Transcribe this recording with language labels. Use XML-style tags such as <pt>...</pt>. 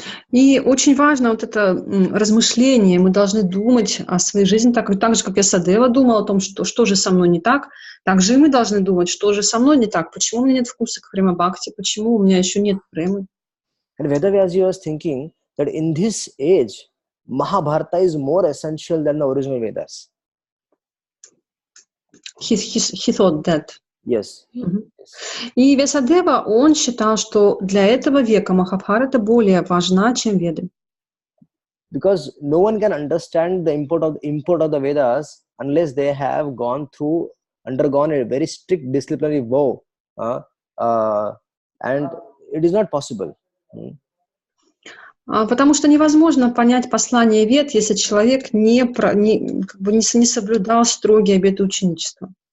<ru>И очень важно вот это размышление. Мы должны думать о своей жизни так же, как Вьясадева думал о том, что же со мной не так. Так же и мы должны думать, что же со мной не так. Почему у меня нет вкуса к према бхакти? Почему у меня еще нет премы?</ru> <en>And Veda Vyasa was thinking that in this age, Mahabharata is more essential than the original Vedas. He thought that. Yes.</en> <ru>И Вьясадева, он считал, что для этого века Махабхарата более важна, чем Веды.</ru> <en>Because no one can understand the import of the Vedas unless they have undergone a very strict disciplinary vow, and it is not possible.</en> <ru>Потому что невозможно понять послание Вед, если человек не соблюдал строгие обеты ученичества.</ru>